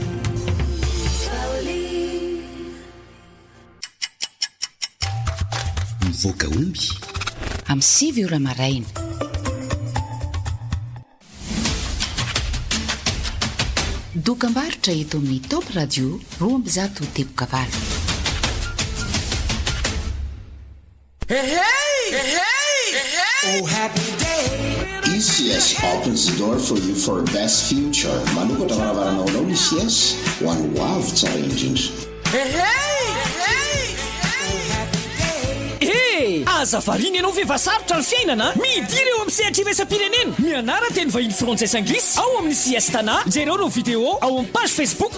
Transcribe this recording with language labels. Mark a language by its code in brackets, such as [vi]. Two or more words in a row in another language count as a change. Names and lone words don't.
[mg] mivoaka omby amin'ny 7 ora maraina dokam-barotra eto amin'ny Top Radio 2 tebokavalo. [en] Oh, happy day! ECS opens the door for you for best future. [mg] Manokatra varavaranao ECS ho an'ny hoavy tsara indrindra. aza variny ianao vevasarotra ny fiainana midiry eo amin'ny sehatra iraisam-pirenena mianara teny vahiny frantsay anglisy ao amin'ny siastana jereo no video ao amin'ny page facebook